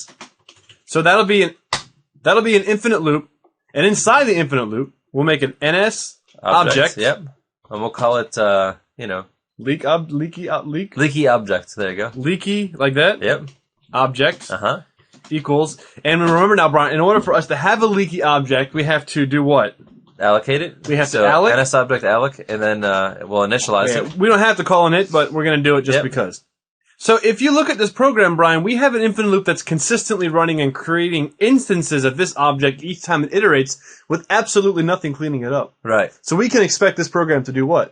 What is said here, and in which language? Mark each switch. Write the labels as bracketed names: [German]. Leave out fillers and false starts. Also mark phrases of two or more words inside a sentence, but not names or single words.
[English] So that'll be an infinite loop, and inside the infinite loop, we'll make an NS object. Yep. And we'll call it leaky object. There you go. Leaky like that. Yep. Object Uh-huh. equals, and remember now, Brian, in order for us to have a leaky object, we have to do what? Allocate it. We have to alloc. NSObject alloc, and then we'll initialize it. We don't have to call init, but we're going to do it just because. So if you look at this program, Brian, we have an infinite loop that's consistently running and creating instances of this object each time it iterates with absolutely nothing cleaning it up. Right. So we can expect this program to do what?